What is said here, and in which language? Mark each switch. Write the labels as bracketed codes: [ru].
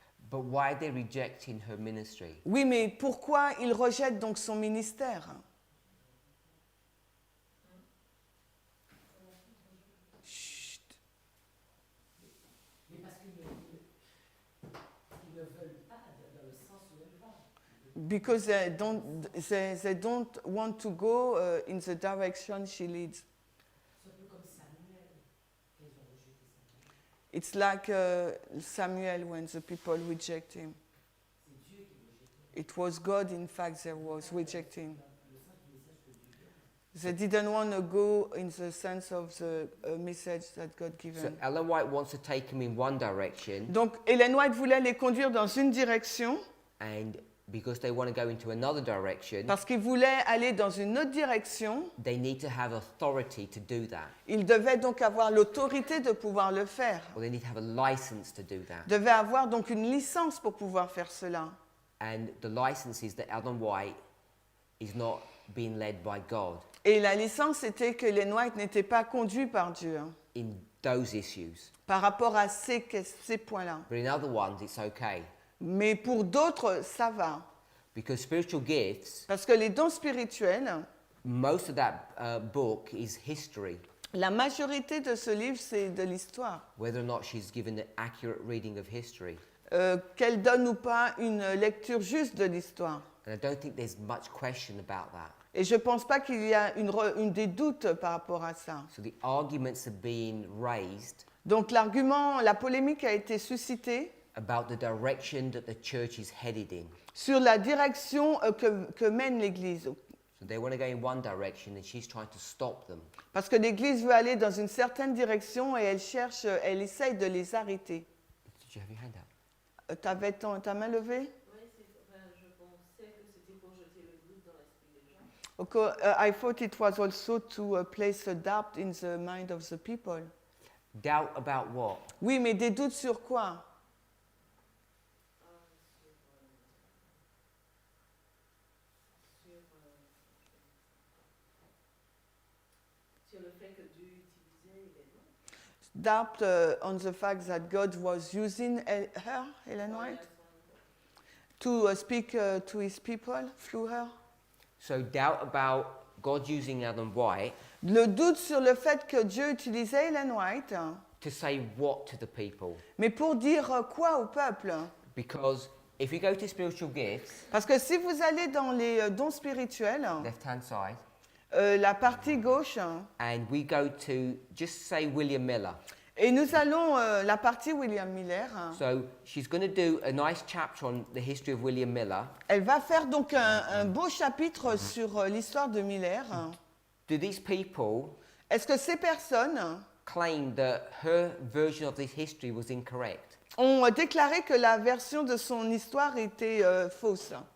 [en] But why are they rejecting her ministry? [fr] Oui, mais pourquoi ils rejettent donc son ministère? Chut. Mais parce qu'ils ne veulent pas dans le sens où elle va. [en] Because they don't want to go in the direction she leads. [fr] C'est un peu comme Samuel, qu'ils ont rejeté Samuel. [en] It's like Samuel when the people reject him. [fr] C'est Dieu qui rejette. [en] It was God, in fact, that was rejecting. [fr] Le sens du message que Dieu donne. [en] They didn't want to go in the sense of the message that God So given. Ellen White wants to take him in one direction, [fr] Donc, Ellen White voulait les conduire dans une direction [en] and because they want to go into another direction, [fr] parce qu'il voulait aller dans une autre direction. [en] they need to have authority to do that, [fr] Il devait donc avoir l'autorité de pouvoir le faire. [en] or they need to have a license to do that. [fr] Devait avoir donc une licence pour pouvoir faire cela. [en] And the license is that Ellen White is not being led by God [fr] Et la licence était que Ellen White n'était pas conduit par Dieu [en] in those issues. [fr] par rapport à ces points-là. [en] But in other ones, it's okay. [fr] Mais pour d'autres, ça va. [en] Because spiritual gifts, [fr] Parce que les dons spirituels, [en] most of that book is history, [fr] la majorité de ce livre, c'est de l'histoire. [en] whether or not she's given an accurate reading of history. [fr] Qu'elle donne ou pas une lecture juste de l'histoire. [en] And I don't think there's much question about that. [fr] Et je ne pense pas qu'il y a une des doutes par rapport à ça. [en] So the arguments are being raised [fr] Donc l'argument, la polémique a été suscitée [en] about the direction that the church is headed in. [fr] sur la direction que mène l'Église. [en] So they want to go in one direction and she's trying to stop them. [fr] Parce que l'Église veut aller dans une certaine direction et elle essaye de les arrêter. [en] Did you have your hand up? [fr] Tu avais ta main levée? Oui, je pensais que c'était pour jeter le [en] Okay, I thought it was also to place a doubt in the mind of the people. Doubt about what? [fr] Oui, mais des doutes sur quoi? Sur le fait que Dieu utilisait les noms. [en] Doubt on the fact that God was using her, Ellen White, to speak to his people through her. So doubt about God using Ellen White [fr] Le doute sur le fait que Dieu utilisait Ellen White, [en] to say what to the people? [fr] mais pour dire quoi au peuple? [en] Because if you go to spiritual gifts, [fr] Parce que si vous allez dans les dons spirituels, [en] left-hand side, [fr] la partie gauche, [en] and we go to just say William Miller. [fr] et nous allons la partie William Miller. [en] So she's going to do a nice chapter on the history of William Miller. [fr] Elle va faire donc un beau chapitre sur l'histoire de Miller. [en] Do these people [fr] Est-ce que ces personnes [en] claim that her version of this history was incorrect? [fr] ont déclaré que la version de son histoire était fausse?